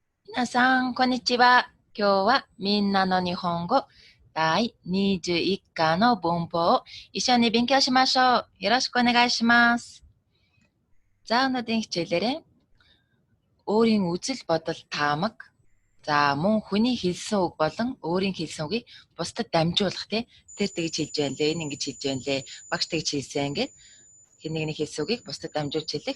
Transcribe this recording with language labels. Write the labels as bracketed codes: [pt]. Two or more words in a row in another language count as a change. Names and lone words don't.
[ja] 皆さん、こんにちは。今日はみんなの日本語第21課の文法を一緒に勉強しましょう。よろしくお願いします。 [mn] За өнөөдрийн хичээлээрээ өөрийн үзэл бодол таамаг, за мөн хүний хэлсэн үг болон өөрийн хэлсэн үгийг бусдад дамжуулах тэр тэгж хэлж байна лээ, энэ ингэж хэлж байна лээ, багш тэгж хэлсэн гэд хэн нэгний хэлсэн үгийг бусдад дамжуулж хэлэх.